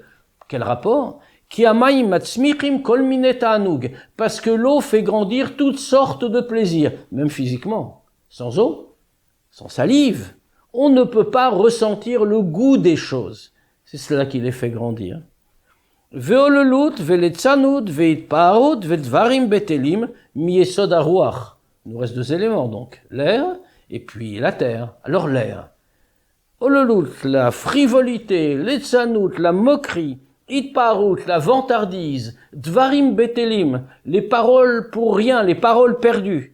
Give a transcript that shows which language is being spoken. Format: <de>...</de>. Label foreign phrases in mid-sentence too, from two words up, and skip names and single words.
<fr>Quel rapport?</fr> <he>כי המים מצמיחים כל מיני תענוג,</he> <fr>parce que l'eau fait grandir toutes sortes de plaisirs, même physiquement. Sans eau, sans salive, on ne peut pas ressentir le goût des choses. C'est cela qui les fait grandir.</fr> <he>והוללות והליצנות והתפארות ודברים בטלים מיסוד הרוח.</he> <fr>Il nous reste 2 éléments donc, l'air et puis la terre. Alors l'air. Olelut, la frivolité, letzanud, la moquerie, itparut, la vantardise,</fr> <he>דברים בטלים,</he> <fr>les paroles pour rien, les paroles perdues.</fr>